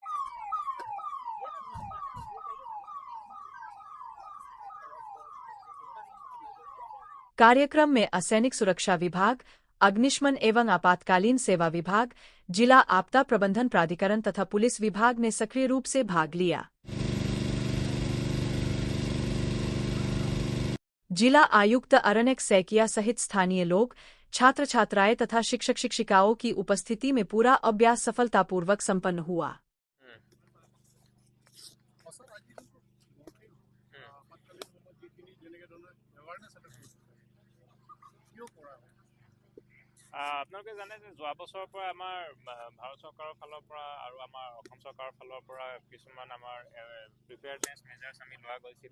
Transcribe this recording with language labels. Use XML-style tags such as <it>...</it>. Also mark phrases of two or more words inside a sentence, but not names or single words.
<hi>कार्यक्रम में असैनिक सुरक्षा विभाग, अग्निशमन एवं आपातकालीन सेवा विभाग, जिला आपदा प्रबंधन प्राधिकरण तथा पुलिस विभाग ने सक्रिय रूप से भाग लिया। जिला आयुक्त अरण्यक सैकिया सहित स्थानीय लोग, छात्र छात्राएं तथा शिक्षक शिक्षिकाओं की उपस्थिति में पूरा अभ्यास सफलतापूर्वक संपन्न हुआ।</hi> <as>আপোনালোকে জানে যে যোৱা বছৰৰ পৰা আমাৰ ভাৰত চৰকাৰৰ ফালৰ পৰা আৰু আমাৰ অসম চৰকাৰৰ ফালৰ পৰা কিছুমান আমাৰ</as> <en>preparedness measures</en> <as>আমি লোৱা গৈছিলে।</as>